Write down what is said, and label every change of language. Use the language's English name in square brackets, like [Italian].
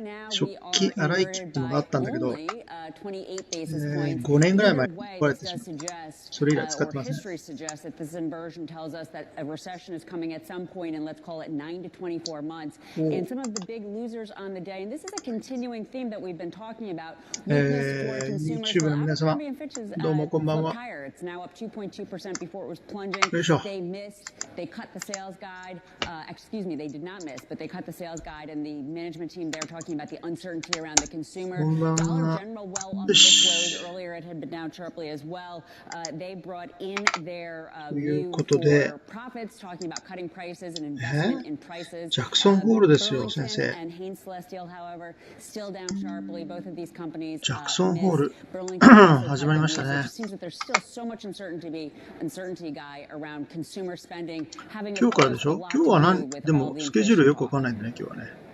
[Japanese] 食器洗い機っていうのがあったんだけど、5年ぐらい前に壊れてしまって、それ以来使ってますね。 [English] History suggests that this inversion tells us that a recession is coming at some point in, let's call it 9 to 24 months. And some of the big losers on the day, and this is a continuing theme that we've been talking about, weakness for consumers. [Japanese] YouTube の皆様、どうもこんばんは。 [English] It's now up 2.2% before it was plunging. [Japanese] よいしょ。 [English] They missed. They cut the sales guide. Excuse me, they did not miss, but they cut the sales guide. And the management team, they're talking about the uncertainty around the consumer. Dollar General well on this lows. Earlier, it had been down sharply as well. They brought in their view for profits, talking about cutting prices and investment in prices. [Japanese] ジャクソンホールですよ、先生。 [English] And Hanes Celestial, however, still down sharply. Both of these companies. [Japanese] ジャクソンホール始まりましたね。 [English] Seems that there's still so much uncertainty, Guy, around consumer spending. [Japanese] 今日からでしょ？今日は何でもスケジュールよくわかんないんだね、今日はね。